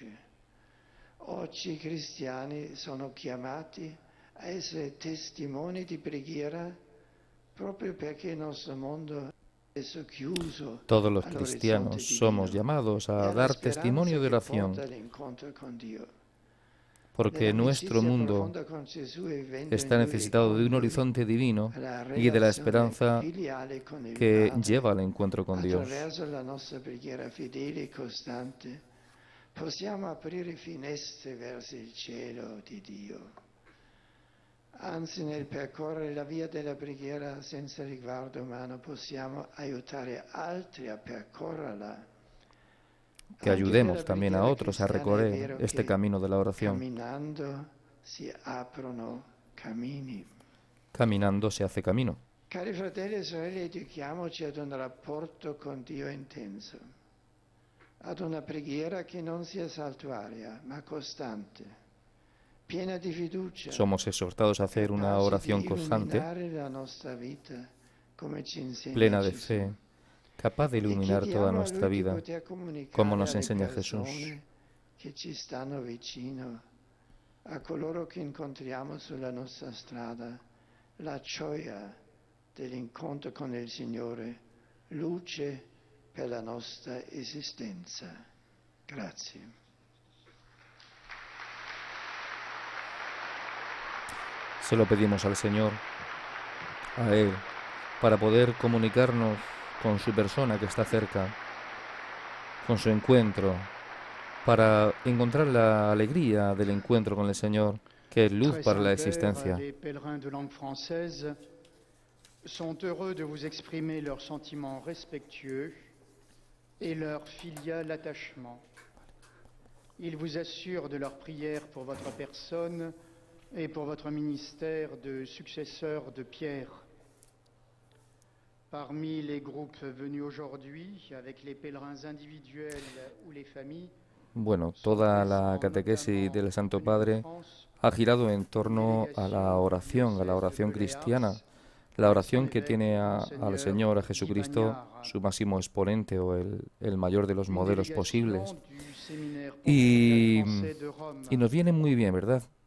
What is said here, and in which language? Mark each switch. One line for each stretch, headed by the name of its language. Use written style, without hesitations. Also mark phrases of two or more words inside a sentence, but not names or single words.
Italian: Oggi i cristiani sono chiamati a essere testimoni di preghiera proprio perché il nostro mondo è chiuso.
Spanish: Todos los cristianos somos llamados a dar testimonio de oración, porque nuestro mundo está necesitado de un horizonte divino y de la esperanza que lleva al encuentro con Dios.
Italian: Attraverso la nostra preghiera fedele e costante possiamo aprire finestre verso il cielo di Dio. Anzi, nel percorrere la via della preghiera senza riguardo umano possiamo aiutare altri a percorrerla.
Spanish: Que ayudemos también a otros a recorrer este camino de la oración. Caminando se hace camino.
Italian: Cari fratelli e sorelle, educhiamoci ad un rapporto con Dio intenso, ad una preghiera che non sia saltuaria, ma costante, piena di fiducia.
Spanish: Somos exhortados a hacer una oración constante, plena de fe, capaz de iluminar toda nuestra vida, como nos enseña Jesús.
Italian: Che ci stanno vicino, a coloro che incontriamo sulla nostra strada, la gioia dell'incontro con il Signore, luce per la nostra esistenza. Grazie.
Spanish: Se lo pedimos al Señor, a Él, para poder comunicarnos con su persona que está cerca, con su encuentro, para encontrar la alegría del encuentro con el Señor, que es luz para la existencia.
French: Les pèlerins de langue française sont heureux de vous exprimer leurs sentiments respectueux et leur filial attachement. Ils vous assurent de leur prière pour votre personne et pour votre ministère de successeur de Pierre. Parmi les groupes venus aujourd'hui, avec les pèlerins individuels ou les familles,
Spanish: Bueno, toda la catequesis del Santo Padre ha girado en torno a la oración cristiana, la oración que tiene al Señor, a Jesucristo, su máximo exponente o el mayor de los modelos posibles. Y nos viene muy bien, ¿verdad?